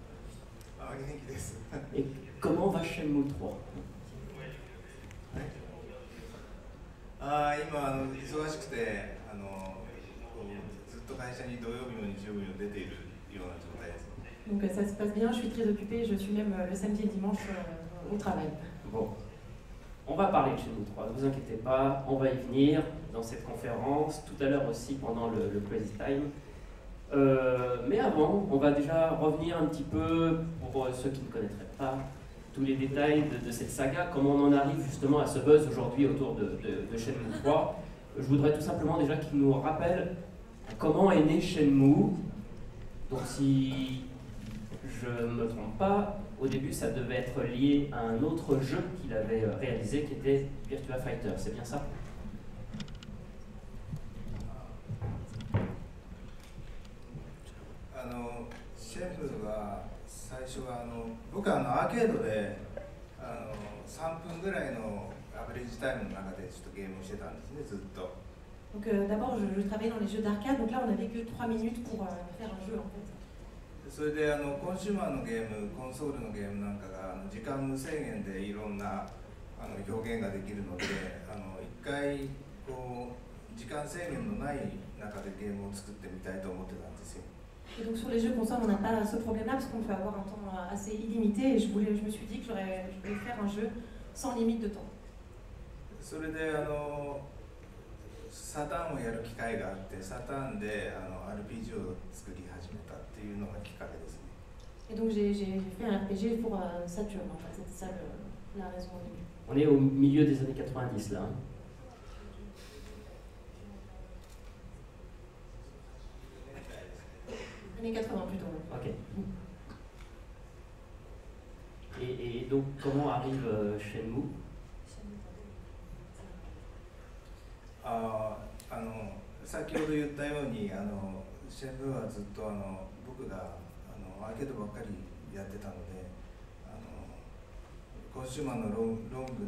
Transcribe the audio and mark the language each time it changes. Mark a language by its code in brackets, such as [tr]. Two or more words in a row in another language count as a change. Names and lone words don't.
[fr] Et comment va Shenmue 3? [ja] 今忙しくてずっと会社に土曜日も日曜日も出ているような状態です。 [fr] Donc ça se passe bien, je suis très occupée, je suis même le samedi et le dimanche au travail. Bon, on va parler de Shenmue 3, ne vous inquiétez pas, on va y venir dans cette conférence, tout à l'heure aussi pendant le Crazy Time. Mais avant, on va déjà revenir un petit peu, pour ceux qui ne connaîtraient pas, tous les détails de cette saga, comment on en arrive justement à ce buzz aujourd'hui autour de Shenmue 3. je voudrais tout simplement déjà qu'il nous rappelle comment est né Shenmue. Donc si je ne me trompe pas, au début ça devait être lié à un autre jeu qu'il avait réalisé qui était Virtua Fighter, c'est bien ça? [ja] シェンムーは最初は僕はアーケードで3分ぐらいのアベレージタイムの中でちょっとゲームをしてたんですね、ずっと。 [fr] Donc d'abord, je travaillais dans les jeux d'arcade, donc là on n'avait que 3 minutes pour faire un jeu en fait. [ja] それでコンシューマーのゲーム、コンソールのゲームなんかが時間無制限でいろんな表現ができるので、一回こう時間制限のない中でゲームを作ってみたいと思ってたんですよ。 [fr] Et donc sur les jeux consoles, on n'a pas ce problème-là parce qu'on peut avoir un temps assez illimité et je me suis dit que je voulais faire un jeu sans limite de temps. [ja] それでサターンをやる機会があって、サターンでRPG を作り始めたっていうのがきっかけですね。 [fr] Et donc j'ai fait un RPG pour Saturn, en fait, c'était ça la raison au début. On est au milieu des années 90 là. Hein. Années 80 plutôt. Ok. Et donc comment arrive Shenmue? [ja] 先ほど言ったようにシェンムーはずっと僕がアーケードばっかりやってたのでコンシューマーのロング